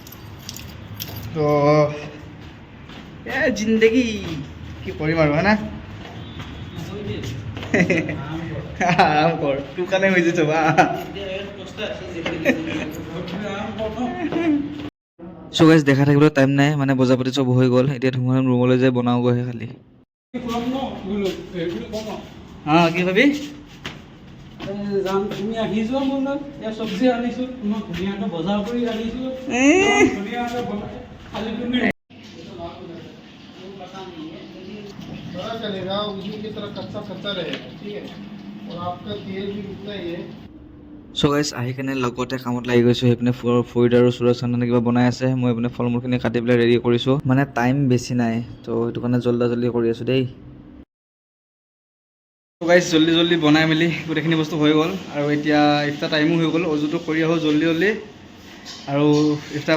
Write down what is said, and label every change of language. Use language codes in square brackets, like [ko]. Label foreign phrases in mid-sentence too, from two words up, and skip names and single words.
[as] আছে এইটো তো জিন্দগী কি কৰিম আৰু হয় না আৰাম কৰ তোৰ কাৰণে হৈ গৈছে বা [en] so guys [as] দেখা থাকিবলৈ টাইম নাই মানে বজাৰ পাতি চব হৈ গ'ল এতিয়া ধুমধাম ৰুমলৈ যাই বনাওগৈহে খালি অঁ কি ভাবি যাম তুমি আহি যোৱা মোৰ লগত এয়া চব্জি আনিছোঁ তোমাক ধুনীয়াকৈ বজাৰ কৰি আনিছোঁ ধুনীয়াকৈ খালি তুমি [hi] थोड़ा चलेगा उसी की तरह कच्चा कच्चा रहेगा ठीक है और आपका तेल भी उतना ही है [en] so guys [as] আহি কেনে লগতে কামত লাগি গৈছোঁ সেইপিনে ফৰিদ আৰু সুৰজ চান্দনে কিবা বনাই আছে মই এইপিনে ফল মূলখিনি কাটি পেলাই ৰেডি কৰিছোঁ মানে টাইম বেছি নাই তো সেইটো কাৰণে জল্দি কৰি আছোঁ দেই [en] so guys [as] জল্দি বনাই মেলি গোটেইখিনি বস্তু হৈ গ'ল আৰু এতিয়া ইফতাৰ টাইমো হৈ গ'ল অজুটো কৰি আহোঁ জল্দি আৰু ইফতাৰ